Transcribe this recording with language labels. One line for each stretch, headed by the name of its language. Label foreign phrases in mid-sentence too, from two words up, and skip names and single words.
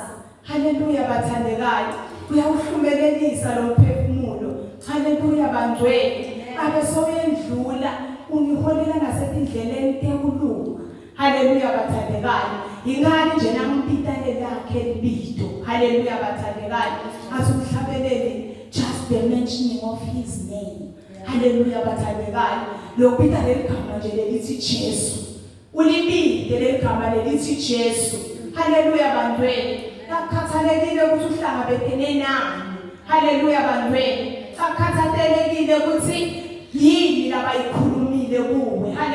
Swati: Haleluya bathandekayo. Uyawuhlumelelisa lo mphefumulo. Haleluya bantwini. Abe soyendlula ungiholela nasetindleleni tekulunga. Haleluya bathandekayo. Ingani nje nampitane lakhe libizo. Haleluya bathandekayo. Asumhlabelele
English: just the mentioning of his name.
Swati: Haleluya bathandekayo. Lokubita leligama nje lelithi Jesu. Ulibide leligama lelithi Jesu. Haleluya bantwini. Akhathalekile ukuthi uhlangabezene nani. Haleluya bantwini. Akhathalekile ukuthi yini labayikhulumile kuwe.